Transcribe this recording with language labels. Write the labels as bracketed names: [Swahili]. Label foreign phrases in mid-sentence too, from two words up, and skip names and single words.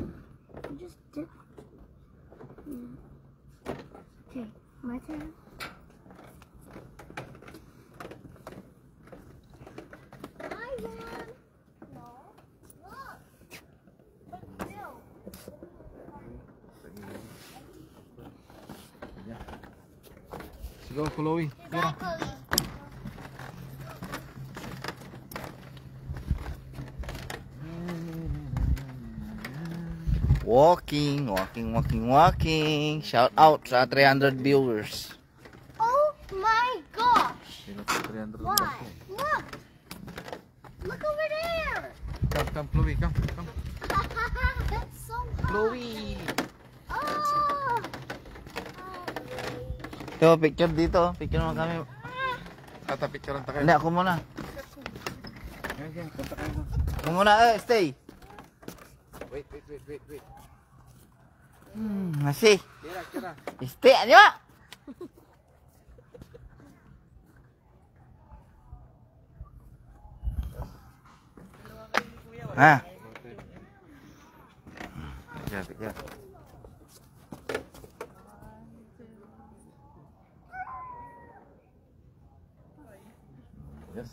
[English] You just dip. Okay, my turn. I won. No. Look. But still. [Filipino] Sigaw, Chloe. Kira. Chloe. [English] Walking. Shout out sa 300 viewers. Oh my gosh. [Filipino] Sino pa 300 [English] Why? Look. Look over there. Come, Chloe, come. That's so hot. Chloe. Oh. [Filipino] Ito, picture dito. Picture mo kami. Ata picturean ta kayo. Hindi, ako muna. Yan, punta kayo. Ako muna, [English] stay. Wait. [Indonesian] Masih. Kira. Stay aja. [English] Picture. Yes.